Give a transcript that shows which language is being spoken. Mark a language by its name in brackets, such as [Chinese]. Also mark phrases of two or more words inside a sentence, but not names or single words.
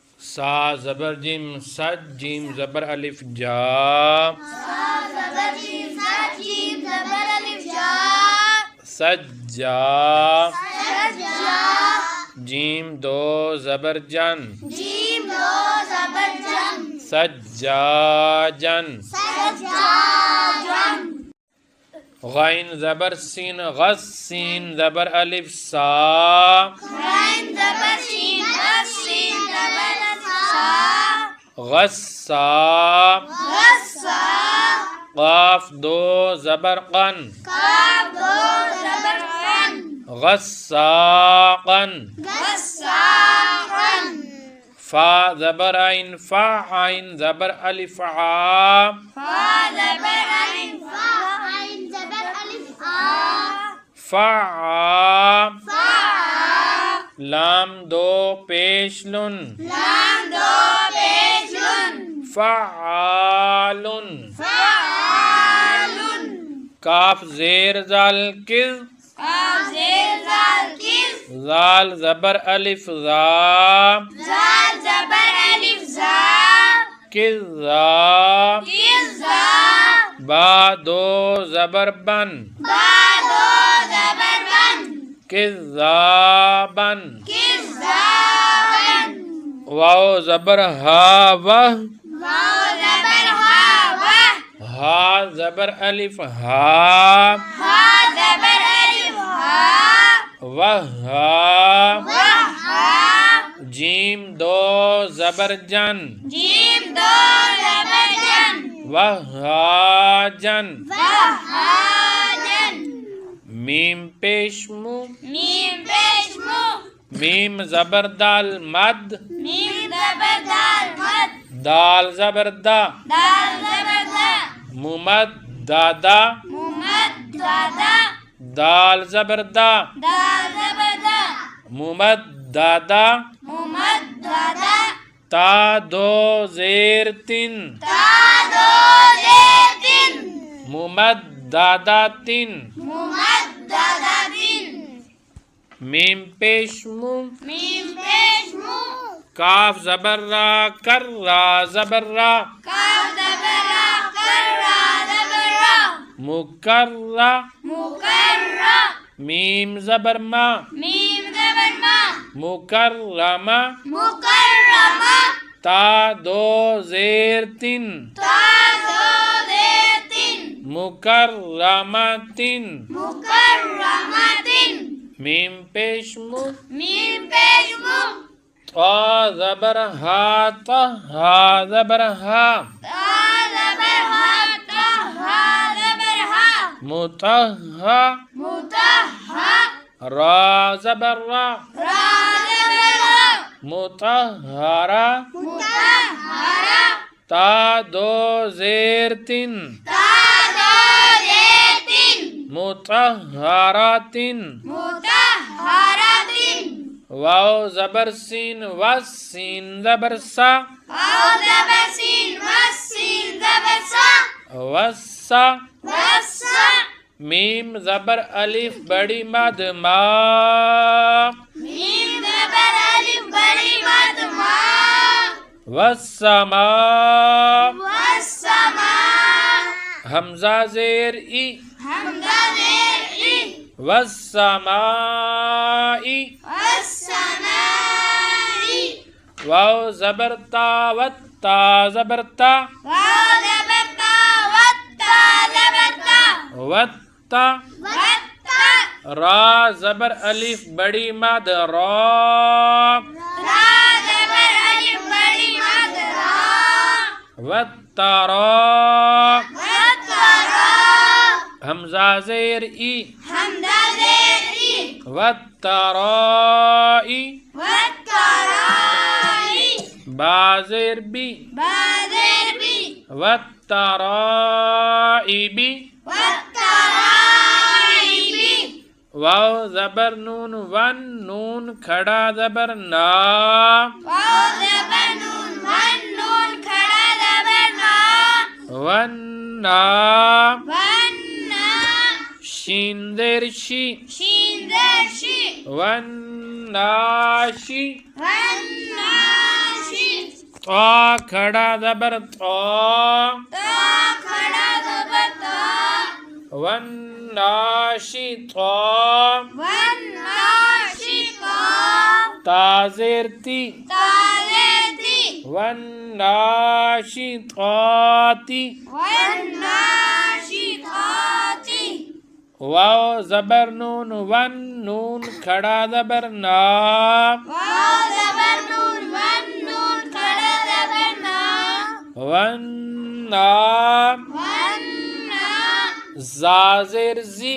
[Urdu] سا زبر جیم سج جیم زبر الف جا سا زبر جیم سج جیم زبر الف جا [Arabic] سجا سجا [Urdu] جیم دو زبر جن جیم دو زبر جن [Arabic] سجاجن سجاجن [Urdu] غین زبر سین غس سین زبر الف سا غین زبر سین غس سین زبر سا [Arabic] غصا غصا [Urdu] قاف دو زبر قن کاف دو زبر قن [Arabic] غساقن غساقن [Urdu] فا زبر عین فا عین زبر الف عا فا زبر عین فا عین زبر الف آ [Arabic] فعا فا [Urdu] لام دو پیش لن لام دو پیش لن [Arabic] فعالن فعالن [Urdu] کاف زیر زال کز کاف زیر زال کز زال زبر الف زا زال زبر الف زا [Arabic] کزا کزا [Urdu] با دو زبر بن با دو زبر بن [Arabic] کذابن کذابن [Urdu] واو زبر ہا وہ واو زبر ہا وہ ہا زبر الف ہا ہا زبر الف ہا [Arabic] وہا وہا [Urdu] جیم دو زبر جن جیم دو زبر جن [Arabic] وہاجن وہاجن [Urdu] میم پیش مو میم پیش مو میم زبر دال مد میم زبر دال مد دال زبر دا دال زبر دا [Arabic] ممد دادا ممد دادا [Urdu] دال زبر دا دال زبر دا [Arabic] ممد دادا ممد دادا [Urdu] تا دو زیر تین تا دو زیر تین [Arabic] ممد دادا تین ممد دادا تین [Urdu] میم پیش مو میم پیش مو کاف زبر را کر را زبر را کاف زبر را کر را زبر را [Arabic] مکر را مکرر [Urdu] میم زبر ما میم زبر ما [Arabic] مکرمہ مکرمہ [Urdu] تا دو زیر تین تا دو زیر تین [Arabic] مکرمتن مکرمتن [Urdu] میم پیش مو میم پیش مو طا زبر ہا طا ہا زبر ہا تا زبر ہا تا ہا زبر ہا [Arabic] متہا متہا [Urdu] را زبر را را زبر را [Arabic] متہرا متہرا [Urdu] تا دو زیر تین تا دو زیر تین [Arabic] متہراتن متہراتن [Urdu] واو زبر سین وسین زبر سا واو زبر سین وسین زبر سا [Arabic] وسا وسا [Urdu] میم زبر الف بڑی مد ما میم زبر الف بڑی مد ما [Arabic] والسما والسماء [Urdu] حمزہ زیر ای حمزہ زیر ای [Arabic] والسماء والسماء [Urdu] واو زبر تا وتا زبر تا واو زبر تا وتا زبر تا [Arabic] وتا وتا [Urdu] را زبر الف بڑی مد را را زبر الف بڑی مد را [Arabic] وترا وترا [Urdu] حمزہ زیر ای حمزہ زیر ای [Arabic] وترائی وترائی [Urdu] با زیر بی با زیر بی [Arabic] وترائبی وترائبی [Urdu] واو زبر نون ون نون کھڑا زبر نا واو زبر نون ون نون کھڑا زبر نا [Arabic] ون نا ونا [Urdu] شین زیر شی شین زیر شی [Arabic] ون ناشی وناشی [Urdu] طا کھڑا زبر طا تا کھڑا زبر تا [Arabic] والناشطا والناشطا [Urdu] تا زیر تی تا زیر تی [Arabic] والناشطات والناشطات [Urdu] واو زبر نون ون نون کھڑا زبر نا واو زبر نون ون نون کھڑا زبر نا [Arabic] والنا والنا [Urdu] زا زیر زی